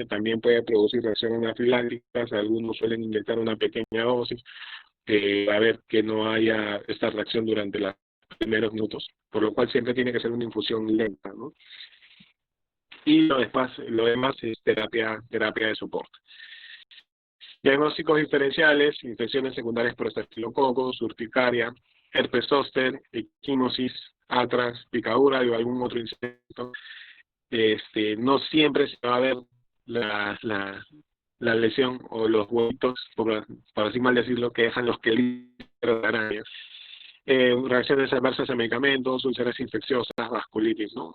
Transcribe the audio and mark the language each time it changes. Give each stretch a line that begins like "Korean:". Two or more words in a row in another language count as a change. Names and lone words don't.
Spanish: También puede producir reacciones anafilácticas, algunos suelen inyectar una pequeña dosis, a ver que no haya esta reacción durante los primeros minutos, por lo cual siempre tiene que ser una infusión lenta, ¿no? Y lo demás es terapia de soporte. Diagnósticos diferenciales, infecciones secundarias por estafilococos, urticaria, herpes zóster, equimosis, atrax, picadura o algún otro insecto. No siempre se va a ver la lesión o los huevitos, por así mal decirlo, que dejan los quelíceros de araña. Reacciones adversas a medicamentos, úlceras infecciosas, vasculitis, ¿no?